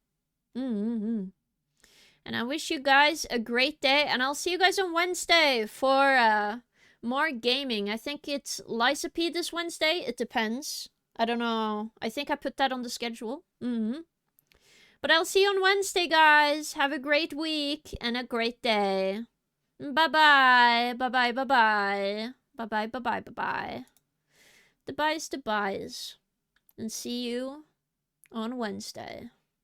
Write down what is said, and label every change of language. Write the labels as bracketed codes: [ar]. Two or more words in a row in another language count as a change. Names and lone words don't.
[en] And I wish you guys a great day, and I'll see you guys on Wednesday for more gaming. I think it's Liza P this Wednesday. It depends. I don't know. I think I put that on the schedule. But I'll see you on Wednesday, guys. Have a great week and a great day. Bye-bye. Bye-bye, bye-bye. Bye-bye, bye-bye, bye-bye. The byes to byes. And see you on Wednesday.